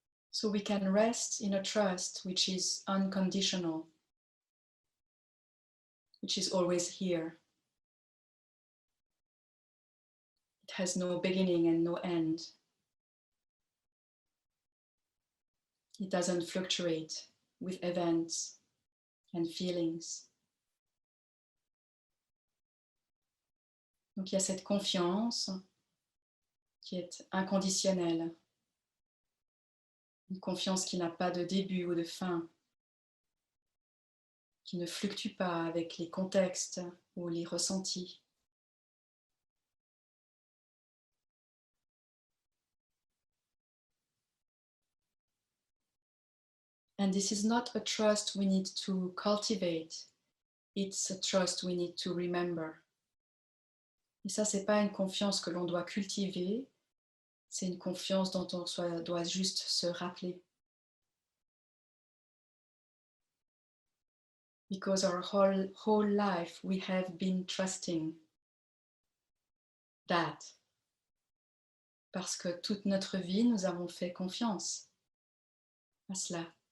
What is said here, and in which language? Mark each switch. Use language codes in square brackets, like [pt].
[en] So we can rest in a trust which is unconditional, which is always here. It has no beginning and no end. It doesn't fluctuate with events and feelings. [fr] Donc il y a cette confiance qui est inconditionnelle, une confiance qui n'a pas de début ou de fin, qui ne fluctue pas avec les contextes ou les ressentis. [en] And this is not a trust we need to cultivate, it's a trust we need to remember. [fr] Et ça, c'est pas une confiance que l'on doit cultiver, c'est une confiance dont on doit juste se rappeler. [en] Because our whole life we have been trusting that. [fr] Parce que toute notre vie, nous avons fait confiance à cela.